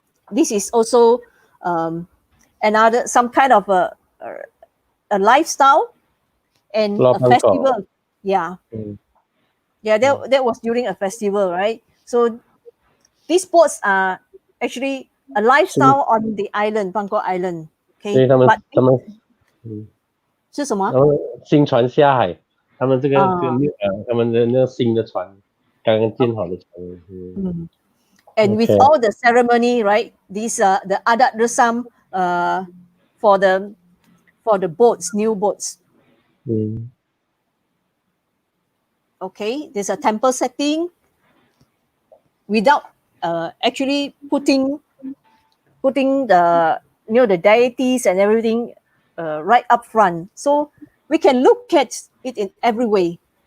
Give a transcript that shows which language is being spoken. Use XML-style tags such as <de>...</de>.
<en>This is also another, some kind of a lifestyle and a festival. Yeah. Yeah, that was during a festival, right? So these sports are actually a lifestyle on the island, Bangkok Island. Okay.</en> <zh>他们是什么？新船下海，他们这个他们的那个新的船，刚刚建好的船。</zh> <en>And with all the ceremony, right? These the</en> <ms>adat resam</ms> <en>for the boats, new boats. Okay, there's a temple setting without actually putting the the deities and everything right up front, so we can look at it in every way.</en>